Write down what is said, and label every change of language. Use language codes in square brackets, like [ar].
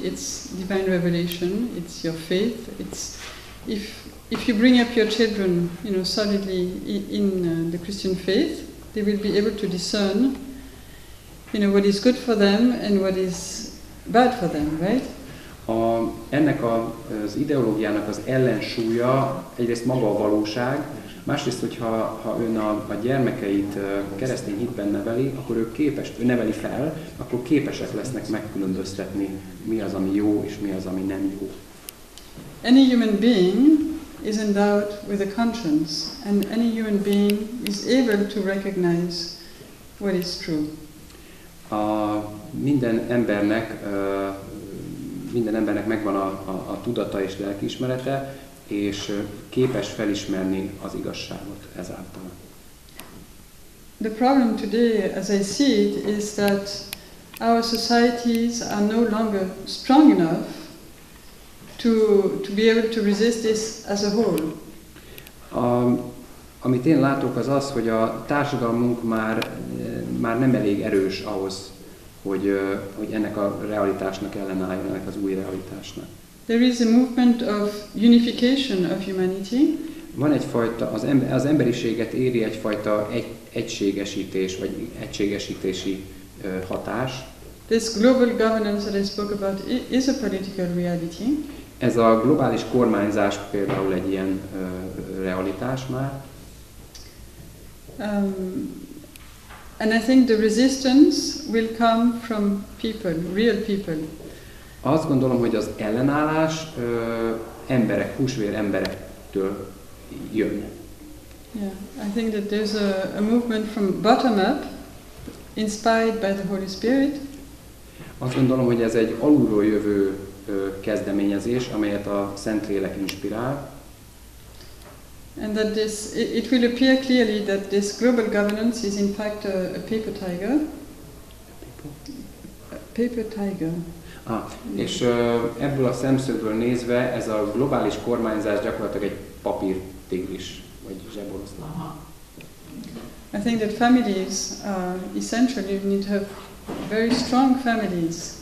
[en] It's divine revelation. It's your faith. It's if you bring up your children, solidly in the Christian faith, they will be able to discern, what is good for them and what is bad for them, right? [hu] Ennek az ideológiának az ellensúlya egyrészt maga a valóság, másrészt, hogyha ön a gyermekeit keresztény hitben neveli, akkor ő neveli fel, akkor képesek lesznek megkülönböztetni, mi az, ami jó, és mi az, ami nem jó. [en] Any human being is endowed with a conscience, and any human being is able to recognize what is true. [hu] Minden embernek megvan a tudata és lelkiismerete, és képes felismerni az igazságot ezáltal. [en] The problem today, as I see it, is that our societies are no longer strong enough to be able to resist this as a whole. [hu] Amit én látok, az az, hogy a társadalmunk már nem elég erős ahhoz, hogy ennek a realitásnak ellenálljon, ennek az új realitásnak. [en] There is a movement of unification of humanity. [hu] Van egyfajta, az emberiséget éri egyfajta egységesítés, vagy egységesítési hatás. [en] This global governance that I spoke about is a political reality. [hu] Ez a globális kormányzás például egy ilyen realitás már. [en] And I think the resistance will come from people, real people. [hu] Azt gondolom, hogy az ellenállás emberek, húsvér emberektől jön. [en] Yeah, I think that there's a movement from bottom up, inspired by the Holy Spirit. [hu] Azt gondolom, hogy ez egy alulról jövő kezdeményezés, amelyet a Szentlélek inspirál. [en] And that it will appear clearly that this global governance is in fact a paper tiger. A paper tiger. [hu] És ebből a szemszögből nézve ez a globális kormányzás gyakorlatilag egy papírtigris, vagy zseboroszlán. [en] I think that families essentially you need to have very strong families.